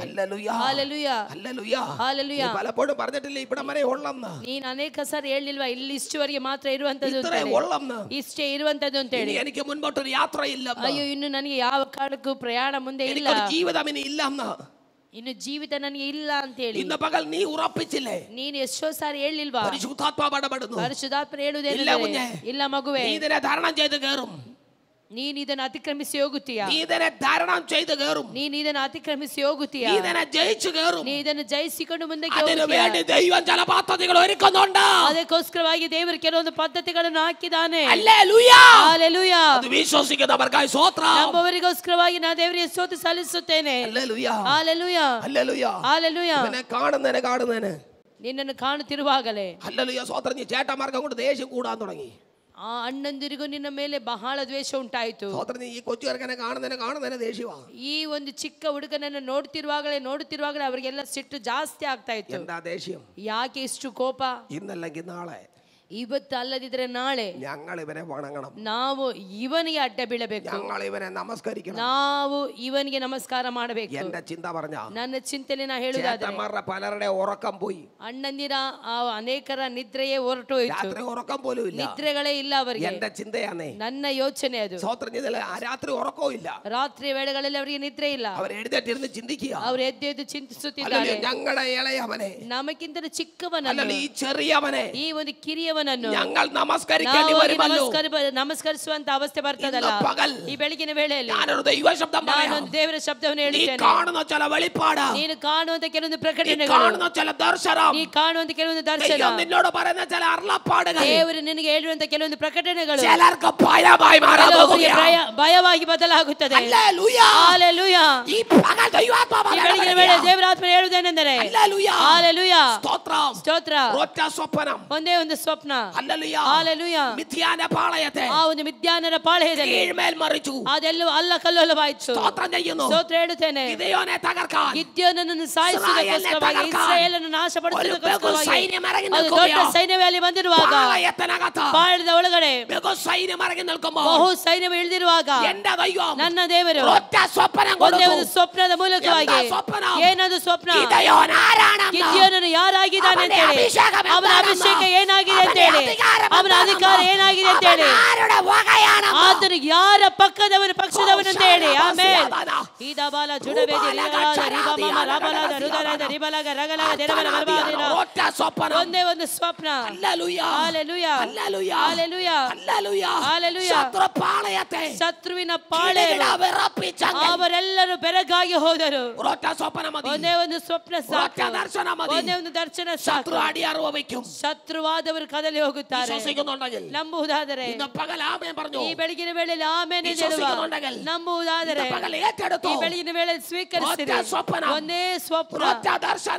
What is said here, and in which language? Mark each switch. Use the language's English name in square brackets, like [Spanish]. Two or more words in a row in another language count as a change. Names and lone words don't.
[Malayalam] ഹല്ലേലൂയ, [Kannada] ಹಾಲೆಲೂಯ, [Malayalam] ഹല്ലേലൂയ, [Kannada] ಹಾಲೆಲೂಯ. [Malayalam] നീ പലപ്പോഴും പറഞ്ഞിട്ടില്ല ഇവിടെ വരെ ഉള്ളെന്ന്. [Kannada] ನೀನು ಅನೇಕ ಸಾರಿ ಹೇಳಿಲ್ವಾ ಇಲ್ಲಿ ಇಷ್ಟುವರೆಗೆ ಮಾತ್ರ ಇರುವಂತದ್ದು [Malayalam] ഇത്രേ ഉള്ളെന്ന്. [Kannada] ಇಷ್ಟೇ ಇರುವಂತದ್ದು ಅಂತ ಹೇಳಿ. [Malayalam] ഇനി എനിക്ക് മുൻപോട്ടൊരു യാത്രയില്ല, [Kannada] ಅಯ್ಯೋ ಇನ್ನು ನನಗೆ ಯಾವ ಕಾರಣಕ್ಕೂ ಪ್ರಯಾಣ ಮುಂದೆ ಇಲ್ಲ, [Malayalam] എനിക്കൊരു ജീവിതം ഇനി ഇല്ലെന്ന്. [Kannada] ಇನ್ನು ಜೀವಿತ ನನಗೆ ಇಲ್ಲ ಅಂತ ಹೇಳಿ [Malayalam] ഇന്ന് പകൽ നീ ഉറപ്പിച്ചില്ലേ? [Kannada] ನೀನು ಎಷ್ಟೋ ಸಾರಿ ಹೇಳಿಲ್ವಾ? [Malayalam] പരിശുദ്ധാത്മാവ് ഇടപെടുന്നു. [Kannada] ಪರಿಶುದ್ಧಾತ್ಮನ ಹೇಳುವುದೇನೆಂದರೆ, [Malayalam] ഇല്ല കുഞ്ഞേ, [Kannada] ಇಲ್ಲ ಮಗುವೆ, [Malayalam] നീ ഇതിനെ ധാരണം ചെയ്ത് കയറും. [Kannada] ನೀನು ಇದನ್ನು ಅತಿಕ್ರಮಿಸಿ ಹೋಗುತ್ತೀಯಾ? [Malayalam] നീ ഇതിനെ ധാരണം ചെയ്ത് കയറും. [Kannada] ನೀನು ಇದನ್ನು ಅತಿಕ್ರಮಿಸಿ ಹೋಗುತ್ತೀಯಾ? [Malayalam] നീ ഇതിനെ ജയിച്ചു കയറും. [Kannada] ನೀ ಇದನ್ನು ಜಯಿಸಿಕೊಂಡು ಮುಂದಕ್ಕೆ [Malayalam] അതിനു [Kannada] ಹೋಗುತ್ತೀಯಾ? [Malayalam] വേണ്ടി ദൈവം ചില പദ്ധതികൾ ഒരുക്കുന്നുണ്ട്. [Kannada] ಅದಕ್ಕೋಸ್ಕರವಾಗಿ ದೇವರು ಕೆಲವೊಂದು ಪದ್ಧತಿಗಳನ್ನು ಹಾಕಿದ್ದಾನೆ. [Malayalam] ഹല്ലേലൂയ, [Kannada] ಹಾಲೆಲೂಯ. [Malayalam] അത് വിശ്വസിക്കുന്നവർക്കായി സ്തോത്രം. [Kannada] ನಂಬುವವರಿಗೋಸ್ಕರವಾಗಿ ನಾನು ದೇವರಿಗೆ ಸ್ತೋತ್ರ ಸಲ್ಲಿಸುತ್ತೇನೆ. [Malayalam] ഹല്ലേലൂയ, [Kannada] ಹಾಲೆಲೂಯ, [Malayalam] ഹല്ലേലൂയ, [Kannada] ಹಾಲೆಲೂಯ. [Malayalam] ഇവനെ കാണുന്നതിന് [Kannada] ನಿನ್ನನ್ನು ಕಾಣುತ್ತಿರುವಾಗಲೇ [Malayalam] ഹല്ലേലൂയ സ്തോത്രം. നീ ചേട്ടന്മാർക്ക് കൊണ്ട് ദേഷ്യം കൂടാൻ തുടങ്ങി. [Kannada] ಆ ಅಣ್ಣಂದಿರಿಗೂ ನಿನ್ನ ಮೇಲೆ ಬಹಳ ದ್ವೇಷ ಉಂಟಾಯಿತು. [Malayalam] സ്തോത്രം. നീ ഈ കൊച്ചു ചെറുക്കനെ കാണുന്നതിന് ദേഷ്യമാണ്. [Kannada] ಈ ಒಂದು ಚಿಕ್ಕ ಹುಡುಗನನ್ನು ನೋಡುತ್ತಿರುವಾಗಲೇ ಅವರಿಗೆಲ್ಲ ಸಿಟ್ಟು ಜಾಸ್ತಿ ಆಗ್ತಾ ಇತ್ತು. [Malayalam] എന്താ ദേഷ്യം? [Kannada] ಯಾಕೆ ಇಷ್ಟು ಕೋಪ? [Malayalam] ഇന്നല്ലെങ്കിൽ നാളെ, [Kannada] ಇವತ್ತು ಅಲ್ಲದಿದ್ರೆ ನಾಳೆ [Malayalam] ഞങ്ങൾ ഇവനെ വണങ്ങണം, [Kannada] ನಾವು ಇವನಿಗೆ ಅಡ್ಡ ಬೀಳಬೇಕು, [Malayalam] ഞങ്ങൾ ഇവനെ നമസ്കരിക്കണം, [Kannada] ನಾವು ಇವನಿಗೆ ನಮಸ್ಕಾರ ಮಾಡಬೇಕು. [Malayalam] എന്റെ ചിന്ത പറഞ്ഞ [Kannada] ನನ್ನ ಚಿಂತನೆ ನಾ ಹೇಳುವುದಾದ್ರೆ, [Malayalam] ചേട്ടന്മാരുടെ പലരുടെ ഉറക്കം പോയി. [Kannada] ಅಣ್ಣಂದಿರ ಅನೇಕರ ನಿದ್ರೆಯೇ ಹೊರಟು ಹೋಯಿತು. [Malayalam] രാത്രി ഉറക്കം പോലും ഇല്ല. [Kannada] ನಿದ್ರೆಗಳೇ ಇಲ್ಲ ಅವರಿಗೆ. [Malayalam] എന്റെ ചിന്തയാണേ, [Kannada] ನನ್ನ ಯೋಚನೆ ಅದು. [Malayalam] സ്തോത്രം ചെയ്തില്ല. രാത്രി ഉറക്കവും ഇല്ല. [Kannada] ರಾತ್ರಿ ವೇಳೆಗಳಲ್ಲಿ ಅವರಿಗೆ ನಿದ್ರೆ ಇಲ್ಲ. [Malayalam] അവർ എഴുന്നേറ്റിരുന്ന് ചിന്തിക്കുക, [Kannada] ಅವರು ಎದ್ದು ಚಿಂತಿಸುತ್ತಿದ್ದಾರೆ, [Malayalam] ഞങ്ങളുടെ ഇളയവനെ, [Kannada] ನಮಗಿಂತ ಚಿಕ್ಕವನನ್ನು, [Malayalam] ഈ ചെറിയവനെ, [Kannada] ಈ ಒಂದು ಕಿರಿಯವನನ್ನು [Malayalam] ഞങ്ങൾ നമസ്കരിക്കേണ്ടി വരുമല്ലോ. [Kannada] ನಮಸ್ಕರಿಸುವಂತ ಅವಸ್ಥೆ ಬರ್ತದಲ್ಲ. ಈ ಬೆಳಗಿನ ವೇಳೆಯಲ್ಲಿ [Malayalam] ഞാനൊരു ദൈവശബ്ദം പറയാം. [Kannada] ನಾನೊಂದು ದೇವರ ಶಬ್ದವನ್ನು [Malayalam] നീ [Kannada] ಹೇಳುತ್ತೇನೆ. [Malayalam] കാണുന്ന ചില വെളിപ്പാട്, [Kannada] ನೀನು ಕಾಣುವಂತ ಕೆಲವೊಂದು [Malayalam] നീ [Kannada] ಪ್ರಕಟಣೆಗಳು, [Malayalam] കാണുന്ന ചില ദർശനം, [Kannada] ನೀ ಕಾಣುವಂತ ಕೆಲವೊಂದು ದರ್ಶನ, [Malayalam] ദൈവം നിന്നോട് പറയുന്ന ചില അരുളപ്പാടുകൾ [Kannada] ದೇವರು ನಿನಗೆ ಹೇಳುವಂತ ಕೆಲವೊಂದು ಪ್ರಕಟಣೆಗಳು [Malayalam] ചിലർക്ക് ഭയമായി മാറാൻ പോകുകയാണ്. [Kannada] ಭಯವಾಗಿ ಬದಲಾಗುತ್ತದೆ. [Malayalam] ഹല്ലേലൂയ, [Kannada] ಹಾಲೆಲೂಯ. [Malayalam] ഈ പകൽ ദൈവാത്മാവ് [Kannada] ಈ ಬೆಳಗಿನ ವೇಳೆ ದೇವರ ಆತ್ಮ ಹೇಳುವುದೇನೆಂದರೆ, [Malayalam] ഹല്ലേലൂയ, [Kannada] ಹಾಲೆಲೂಯ, [Malayalam] സ്തോത്രം, [Kannada] ಸ್ತೋತ್ರ. [Malayalam] ഒറ്റ സ്വപ്നം, [Kannada] ಒಂದೇ ಒಂದು ಸ್ವಪ್ನ, [Malayalam] ഹല്ലേലൂയ, [Kannada] ಹಾಲೆಲೂಯ. [Malayalam] മിഥ്യാന പാളയത്തെ [Kannada] ಆ ಒಂದು ಮಿದ್ಯಾನರ ಪಾಳೆಯದಲ್ಲಿ [Malayalam] കീഴ്മേൽ മറിച്ചു. [Kannada] ಅದೆಲ್ಲವೂ ಅಲ್ಲಕಲ್ಲೋಲವಾಯಿತು. [Malayalam] സ്തോത്രം ചെയ്യുന്നു. [Kannada] ಸ್ತೋತ್ರ ಹೇಳುತ್ತೇನೆ. [Malayalam] ഗിദെയോനെ തകർക്കാൻ, [Kannada] ಗಿದ್ಯೋನನ್ನು ಸಾಯಿಸುವುದಕ್ಕೋಸ್ಕರವಾಗಿ, ಇಸ್ರಾಯೇಲನ್ನು ನಾಶಪಡಿಸುವುದಕ್ಕೋಸ್ಕರವಾಗಿ [Malayalam] സൈന്യം ഇറങ്ങി [Kannada] ಅದು ದೊಡ್ಡ ಸೈನ್ಯವೇ ಅಲ್ಲಿ ಬಂದಿರುವಾಗ, [Malayalam] പാളയത്തിനകത്ത് [Kannada] ಪಾಳೆಯದ ಒಳಗಡೆ [Malayalam] ബഹു സൈന്യം ഇറങ്ങി നിൽക്കുമ്പോൾ [Kannada] ಬಹು ಸೈನ್ಯ ಇಳಿದಿರುವಾಗ [Malayalam] എന്റെ ദൈവം [Kannada] ನನ್ನ ದೇವರು [Malayalam] ഒറ്റ സ്വപ്നം [Kannada] ಒಂದೇ [Malayalam] കൊടുത്തു. [Kannada] ಒಂದು ಸ್ವಪ್ನದ ಮೂಲಕವಾಗಿ, [Malayalam] എന്താ സ്വപ്നം? [Kannada] ಏನದು ಸ್ವಪ್ನ? [Malayalam] ഗിദെയോൻ ആരാണെന്ന്, [Kannada] ಗಿದ್ಯೋನನು ಯಾರಾಗಿದ್ದಾನೆ ಅಂತ ಹೇಳಿ, ಅವನ ಅಭಿಷೇಕ ಏನಾಗಿದೆ ಅಂತ ಹೇಳಿ, ಅವನ ಅಧಿಕಾರ ಏನಾಗಿದೆ ಅಂತ ಹೇಳಿ, [Malayalam] ആരുടെ വകയാണെന്ന്, [Kannada] ಆತನು ಯಾರ ಪಕ್ಷದವನು ಅಂತ ಹೇಳಿ. ಆಮೇಲೆ ಈದಬಾಲ ಜುಡಬೇದಿ ರಿಗಲಾದ ರಿಬಮಾಮ ರಾಬಲಾದ ರುದರಾದ ರಿಬಲಾಗ ರಗಲಾಗ ದೆರಬಲ ಬರಬಾದಿನ [Malayalam] ഒറ്റ സ്വപ്നം. [Kannada] ಒಂದೇ ಒಂದು ಸ್ವಪ್ನ. [Malayalam] ഹല്ലേലൂയ, [Kannada] ಹಾಲೆಲೂಯ, [Malayalam] ഹല്ലേലൂയ, [Kannada] ಹಾಲೆಲೂಯ, [Malayalam] ഹല്ലേലൂയ, [Kannada] ಹಾಲೆಲೂಯ. [Malayalam] ശത്രുപാളയത്തെ [Kannada] ಶತ್ರುವಿನ ಪಾಳೆ [Malayalam] വിറപ്പിച്ചെങ്കിൽ [Kannada] ಅವರೆಲ್ಲರೂ ಬೆರಗಾಗಿ ಹೋದರು. [Malayalam] ഒരൊറ്റ സ്വപ്നം മതി. [Kannada] ಒಂದೇ ಒಂದು ಸ್ವಪ್ನ [Malayalam] ഒരൊറ്റ [Kannada] ಸಾಕು, [Malayalam] ദർശനം മതി. [Kannada] ಒಂದೇ ಒಂದು ದರ್ಶನ [Malayalam] ശത്രു [Kannada] ಸಾಕು. [Malayalam] അടിയറവ് വയ്ക്കും. [Kannada] ಶತ್ರುವಾದವರು ಕದಲಿ ಹೋಗುತ್ತಾರೆ. [Malayalam] വിശ്വസിക്കുന്നുണ്ടെങ്കിൽ [Kannada] ನಂಬುವುದಾದರೆ [Malayalam] ഇന്ന് പകൽ ആമേൻ പറഞ്ഞു. [Kannada] ಈ ಬೆಳಗಿನ ವೇಳೆಯಲ್ಲಿ ಆಮೇಲೆ [Malayalam] വിശ്വസിക്കുന്നുണ്ടെങ്കിൽ [Kannada] ನಂಬುವುದಾದರೆ [Malayalam] ഇന്ന് പകൽ ഏറ്റെടുത്തു. [Kannada] ಈ ಬೆಳಗಿನ ವೇಳೆಯಲ್ಲಿ ಸ್ವೀಕರಿಸಿರಿ. [Malayalam] ഒറ്റ സ്വപ്നം, [Kannada] ಒಂದೇ ಸ್ವಪ್ನ, [Malayalam] ഒറ്റ ദർശനം,